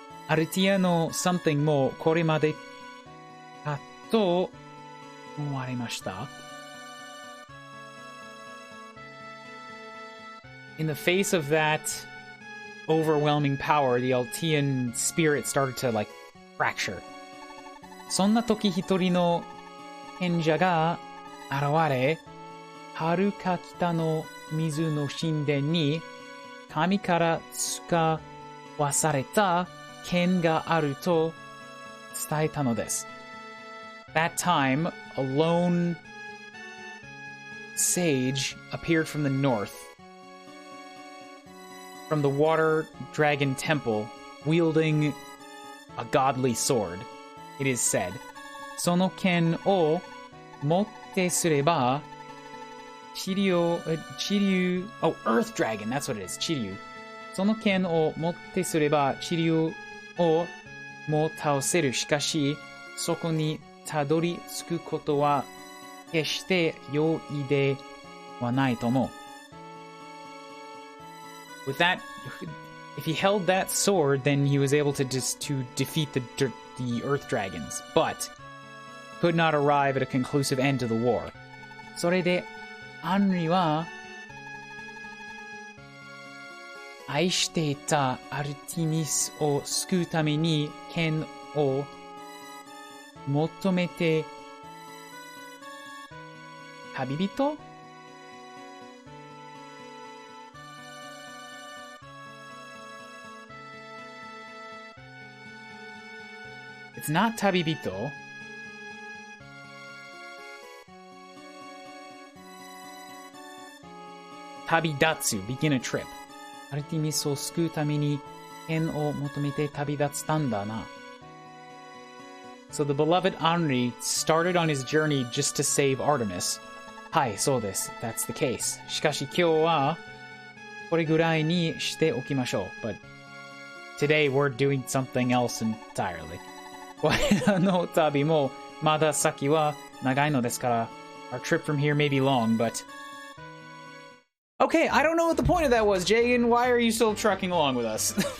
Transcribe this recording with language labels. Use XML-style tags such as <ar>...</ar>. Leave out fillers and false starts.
<ja>アルティアの something もこれまでだと思われました。</ja> <en>In the face of that overwhelming power, the Altean spirit started to like fracture.</en> <ja>そんな時一人の賢者が現れ、遥か北の水の神殿に神から使わされた剣があると伝えたのです。</ja> <en>That time, a lone sage appeared from the north, from the water dragon temple, wielding a godly sword, it is said.</en> <ja>その剣を持ってすれば</ja> <en>Earth Dragon, that's what it is,</en> <ja>チリュウ。その剣を持ってすれば、チリュウをも倒せる。しかし、そこにたどり着くことは、決して容易ではないと思う。</ja> <en>With that, if he held that sword, then he was able to defeat the Earth Dragons, but could not arrive at a conclusive end to the war.</en> <ja>それで、アンリは愛していたアルテミスを救うために剣を求めて旅人？</ja> <en>It's not</en> <ja>旅人。</ja> <en>旅立つ begin a trip.</en> <ja>アルティミスを救うために剣を求めて旅立ったんだな。</ja> <en>So the beloved Henri started on his journey just to save Artemis.</en> <ja>Hai, so desu.</ja> <en>That's the case.</en> <ja>しかし今日はこれぐらいにしておきましょう.</ja> <en>But today we're doing something else entirely.</en> <ja>我らの旅もまだ先は長いのですから</ja> <en>Our trip from here may be long, but... Okay, I don't know what the point of that was, Jagan. Why are you still trucking along with us?</en>